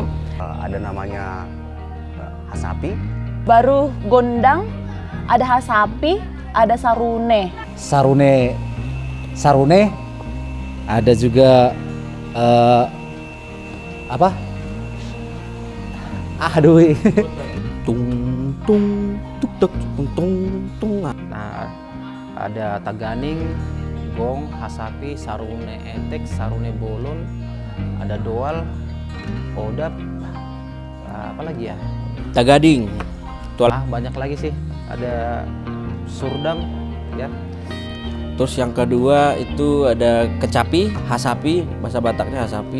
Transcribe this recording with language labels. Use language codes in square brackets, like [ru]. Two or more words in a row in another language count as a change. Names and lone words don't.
[id] Ada namanya hasapi. Baru gondang, ada hasapi, ada sarune. Sarune. Ada juga apa? Aduh. Tung tung tuk tuk tung tung tung. Nah, ada taganing, gong, hasapi, sarune etek, sarune bolon, ada doal, odap, apa lagi ya? Tagading. Banyak lagi sih. Ada surdam, ya. Terus yang kedua itu ada kecapi, hasapi, bahasa Bataknya hasapi.